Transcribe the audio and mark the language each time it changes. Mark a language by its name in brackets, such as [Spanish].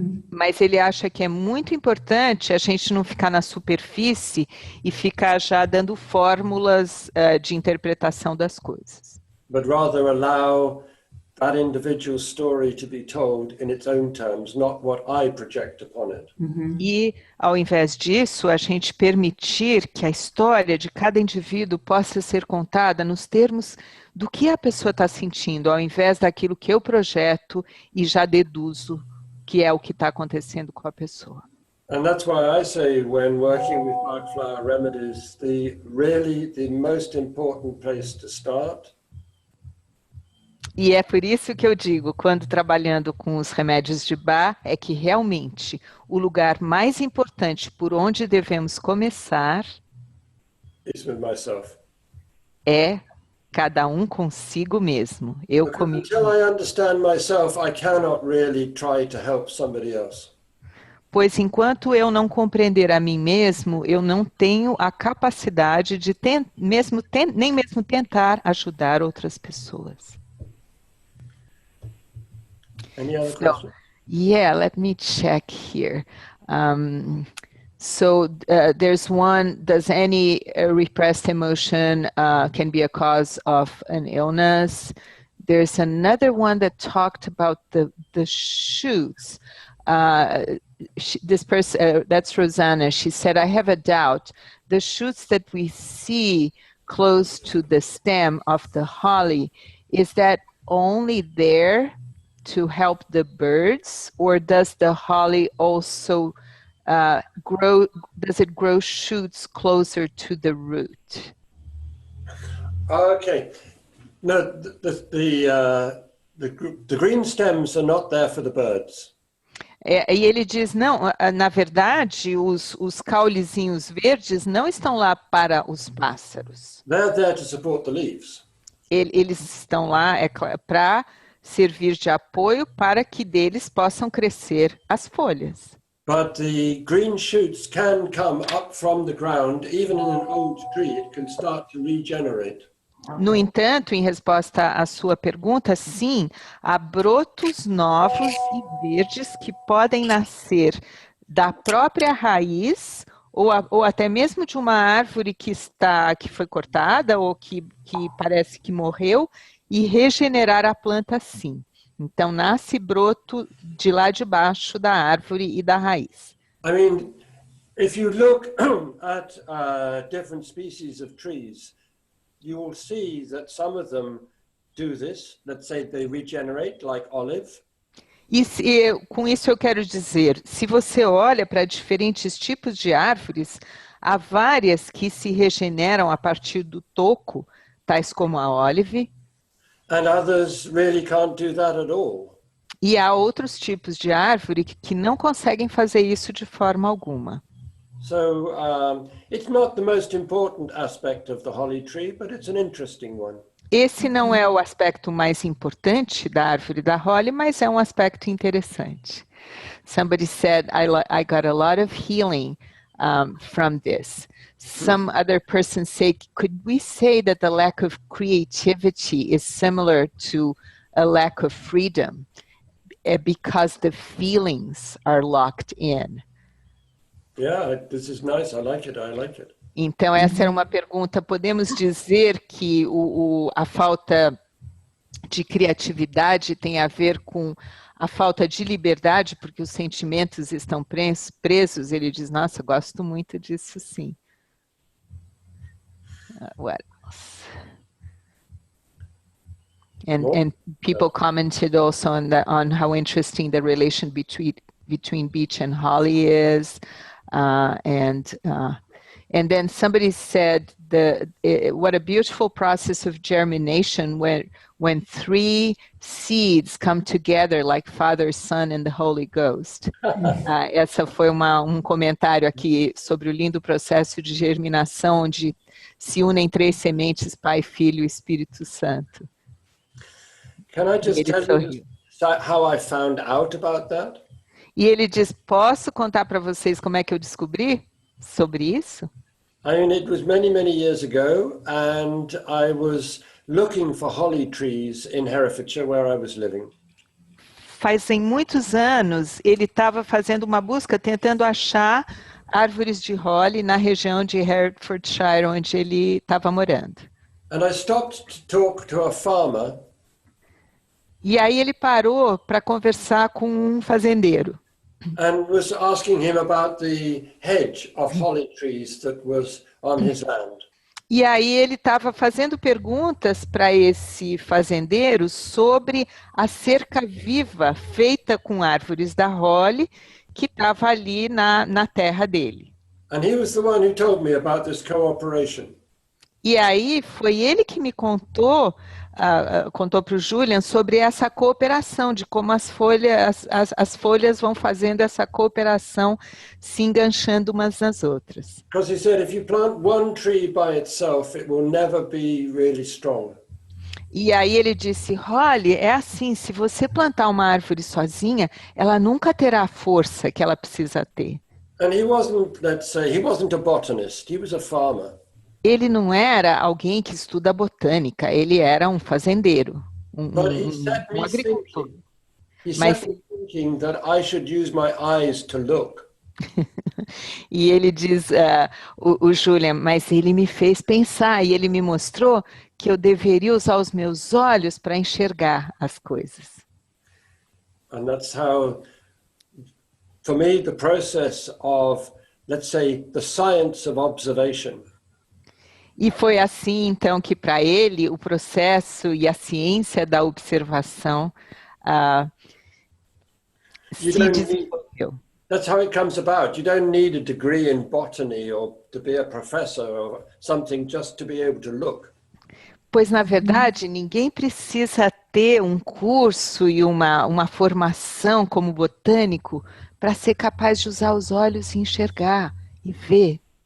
[Portuguese] Mas ele acha que é muito importante a gente não ficar na superfície e ficar já dando fórmulas de interpretação das coisas. [English] But rather allow that individual story to be told in its own terms, not what I project upon it. [Portuguese] E, ao invés disso, a gente permitir que a história de cada indivíduo possa ser contada nos termos do que a pessoa está sentindo, ao invés daquilo que eu projeto e já deduzo que é o que está acontecendo com a pessoa. [English] And that's why I say when working with Bach flower remedies, the most important place to start. [Portuguese] E é por isso que eu digo, quando trabalhando com os remédios de Bach, é que realmente o lugar mais importante por onde devemos começar [English] is with myself. [Portuguese] É cada um consigo mesmo. Eu comigo. [English] Until I understand myself, I cannot really try to help somebody else. [Portuguese] Pois enquanto eu não compreender a mim mesmo, eu não tenho a capacidade de nem mesmo tentar ajudar outras pessoas. [English] Any other questions? Yeah, let me check here. So there's one, does any repressed emotion can be a cause of an illness? There's another one that talked about the shoots. This person, that's Rosanna, she said, I have a doubt. The shoots that we see close to the stem of the holly, is that only there to help the birds, or does the holly also does it grow shoots closer to the root? Okay. No, the green stems are not there for the birds. [Portuguese] E ele diz, não, na verdade, os caulezinhos verdes não estão lá para os pássaros. [English] They're there to support the leaves. [Portuguese] Eles estão lá para servir de apoio para que deles possam crescer as folhas. [English] But the green shoots can come up from the ground, even in an old tree, it can start to regenerate. [Portuguese] No entanto, em resposta à sua pergunta, sim, há brotos novos e verdes que podem nascer da própria raiz ou até mesmo de uma árvore que foi cortada ou que parece que morreu e regenerar a planta sim. Então, nasce broto de lá de baixo da árvore e da raiz. [English] I mean, if you look at different species of trees, you will see that some of them do this. Let's say they regenerate, like olive. [Portuguese] Com isso eu quero dizer, se você olha para diferentes tipos de árvores, há várias que se regeneram a partir do toco, tais como a olive. [English] And others really can't do that at all. [Portuguese] E há outros tipos de árvore que não conseguem fazer isso de forma alguma. [English] So it's not the most important aspect of the holly tree, but it's an interesting one. [Portuguese] Esse não é o aspecto mais importante da árvore da holly, mas é um aspecto interessante. [English] Somebody said, I got a lot of healing from this. Some other person say, could we say that the lack of creativity is similar to a lack of freedom because the feelings are locked in? Yeah, this is nice. I like it. [Portuguese] Então, essa era uma pergunta. Podemos dizer que a falta de criatividade tem a ver com a falta de liberdade, porque os sentimentos estão presos? Ele diz, nossa, gosto muito disso, sim. [English] What else? And people commented also on how interesting the relation between beech and holly is. And then somebody said, what a beautiful process of germination when three seeds come together like Father, Son and the Holy Ghost. [Portuguese] Essa foi um comentário aqui sobre o lindo processo de germinação onde se unem três sementes, Pai, Filho e Espírito Santo. [English] Can I just tell you how I found out about that? [Portuguese] E ele diz, posso contar para vocês como é que eu descobri sobre isso? [English] I mean, it was many, many years ago, and I was looking for holly trees in Herefordshire, where I was living. [Portuguese] Fazem muitos anos, ele estava fazendo uma busca, tentando achar árvores de holly na região de Herefordshire, onde ele estava morando. [English] And I stopped to talk to a farmer. [Portuguese] E aí ele parou para conversar com um fazendeiro. [English] And was asking him about the hedge of holly trees that was on his land. [Portuguese] E aí ele estava fazendo perguntas para esse fazendeiro sobre a cerca viva feita com árvores da holly que estava ali na terra dele. [English] And he was the one who told me about this cooperation. [Portuguese] E aí foi ele que me contou para o Julian sobre essa cooperação, de como as folhas vão fazendo essa cooperação, se enganchando umas nas outras. [English] Because he said if you plant one tree by itself, it will never be really strong. [Portuguese] E aí ele disse, Holly, é assim, se você plantar uma árvore sozinha, ela nunca terá a força que ela precisa ter. [English] And he wasn't, let's say, he wasn't a botanist, he was a farmer. [Portuguese] Ele não era alguém que estuda botânica, ele era um fazendeiro, um agricultor. Mas [English] thinking that I should use my eyes to look. [Portuguese] E ele diz, o Julian, mas ele me fez pensar e ele me mostrou que eu deveria usar os meus olhos para enxergar as coisas. [English] And that's how, for me, the process of, let's say, the science of observation. [Portuguese] E foi assim, então, que para ele o processo e a ciência da observação se desenvolveu. [English] That's how it comes about. You don't need a degree in botany or to be a professor or something just to be able to look. [Portuguese] Pois, na verdade, ninguém precisa ter um curso e uma formação como botânico para ser capaz de usar os olhos e enxergar e ver.